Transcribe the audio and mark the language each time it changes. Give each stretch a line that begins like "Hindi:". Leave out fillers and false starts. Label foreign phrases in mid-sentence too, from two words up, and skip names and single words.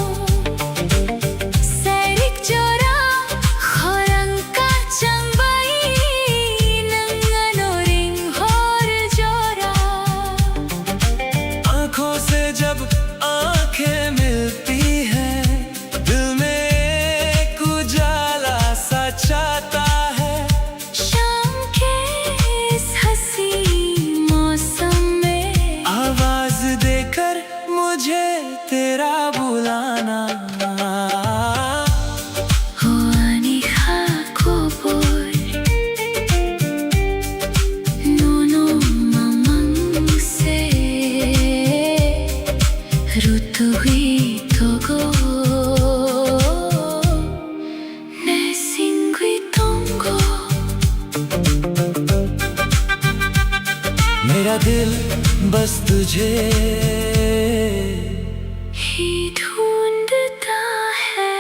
Kok Borok: Sairik jora khorang ka changbai nangano ring hor jora
Hindi: आंखों से जब आंखें मिलती हैं दिल में एक उजाला सा छाता है शाम के इस हंसी मौसम में आवाज देकर मुझे तेरा बुलाना
Kok Borok: Huani kha kobor nono mamang se rutugui togo ne singui tongo
Hindi: मेरा दिल बस तुझे ही ढूंढता है